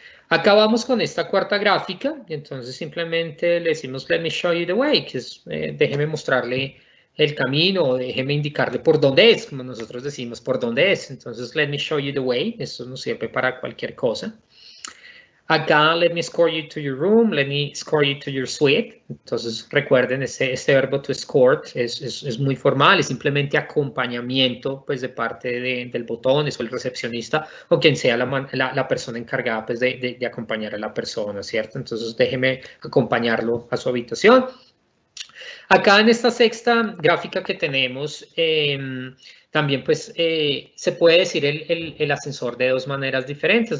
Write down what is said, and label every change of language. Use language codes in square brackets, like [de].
[es] Acá vamos con esta cuarta gráfica, y entonces simplemente le decimos [en] let me show you the way, [es] que es déjeme mostrarle el camino, o déjeme indicarle por dónde es, como nosotros decimos por dónde es. Entonces let me show you the way, esto nos sirve para cualquier cosa. [en] Acá, let me escort you to your room, let me escort you to your suite. [es] Entonces, recuerden, este verbo to escort es muy formal, es simplemente acompañamiento pues, de parte del botón, o el recepcionista, o quien sea la persona encargada pues, de acompañar a la persona, ¿cierto? Entonces, déjeme acompañarlo a su habitación. Acá en esta sexta gráfica que tenemos, también pues se puede decir el ascensor de dos maneras diferentes.